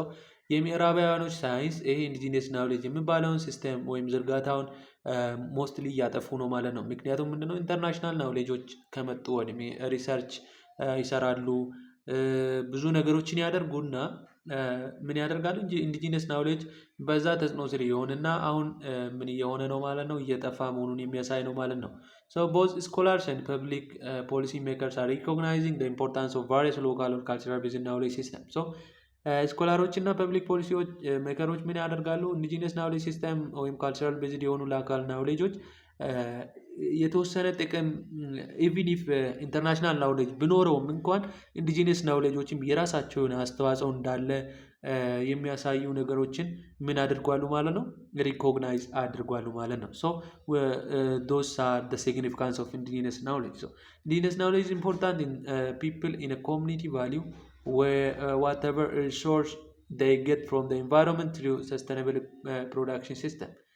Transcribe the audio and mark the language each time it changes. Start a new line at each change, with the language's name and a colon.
Amharic: so የምዕራባውያኖች ሳይንስ ይሄ ኢንዲጂነስ ናውሌጅ የሚባለውን ሲስተም ወይም ዝርጋታውን ሞስትሊ እያጠፉ ነው ማለት ነው። ምክንያቱም ምንድነው ኢንተርናሽናል ናውሌጆች ከመጡ ወድሜ ሪሰርች ይሰራሉ፣ ብዙ ነገሮችን ያደርጉና ምን ያደርጋሉ እንጂ ኢንዲጂነስ ናውሌጅ በዛ ተጽዕኖ ስር የሆነና አሁን ምን እየሆነ ነው ማለት ነው? እየጠፋ መሆኑን የሚያሳይ ነው ማለት ነው።
English: so both scholars and public policy makers are recognizing the importance of various local or cultural based knowledge systems.
Amharic: so ስኮላሮች እና ፐብሊክ ፖሊሲዎች ሜከሮች ምን ያደርጋሉ? ኢንዲጂነስ ናውሌጅ ሲስተም ወይም ካልቸራል ቤዝድ የሆኑ ሎካል ናውሌጆች የተወሰነ ጥቅም ኢቭን ኢፍ ኢንተርናሽናል ናውሌጅ ቢኖረውም እንኳን ኢንዲጂነስ ናውሌጆችም የራሳቸው የሆነ አስተዋጽኦ እንዳለ የሚያሳዩ ነገሮችን ምን አድርጓሉ ማለት ነው? ሪኮግናይዝ አድርጓሉ ማለት ነው።
English: so those are the significance of indigenous knowledge. so indigenous knowledge is important in people in a community value where whatever resource they get from the environment through sustainable production system.